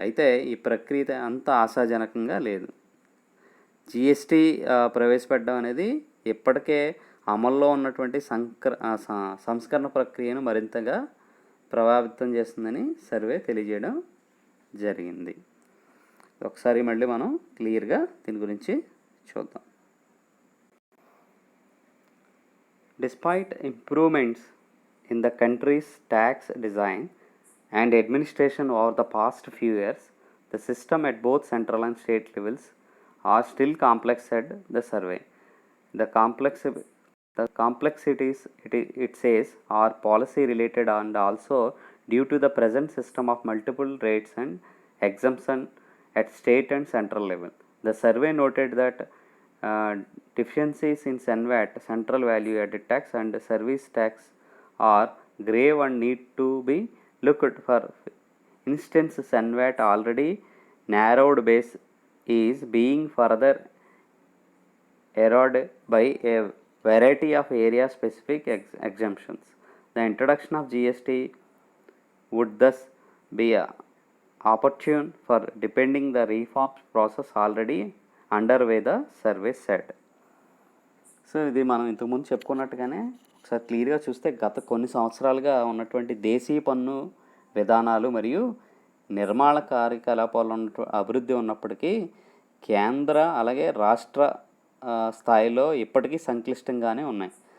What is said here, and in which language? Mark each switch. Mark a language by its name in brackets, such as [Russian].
[Telugu] అయితే ఈ ప్రక్రియ అంత ఆశాజనకంగా లేదు. జిఎస్టీ ప్రవేశపెట్టడం అనేది ఇప్పటికే అమల్లో ఉన్నటువంటి సంస్కరణ ప్రక్రియను మరింతగా ప్రభావితం చేస్తుందని సర్వే తెలియజేయడం జరిగింది. ఒకసారి మళ్ళీ మనం క్లియర్గా దీని గురించి చూద్దాం. [English] Despite improvements in the country's tax design and administration over the past few years, the system at both central and state levels are still complex, said the survey. The complexities, it says, are policy related and also due to the present system of multiple rates and exemption at state and central level. The survey noted that deficiencies in CENVAT, Central Value Added Tax, and Service Tax are grave and need to be looked. For instance, CENVAT already narrowed base is being further eroded by a variety of area specific exemptions. The introduction of GST would thus be opportune for deepening the reform process already underway, the survey said. [Telugu] So ఇది మనం ఇంతకుముందు చెప్పుకున్నట్టుగానే ఒకసారి క్లియర్గా చూస్తే గత కొన్ని సంవత్సరాలుగా ఉన్నటువంటి దేశీయ పన్ను విధానాలు మరియు నిర్మాణ కార్యకలాపాలు అభివృద్ధి ఉన్నప్పటికీ కేంద్ర అలాగే రాష్ట్ర స్థాయిలో ఇప్పటికీ సంక్లిష్టంగానే ఉన్నాయి.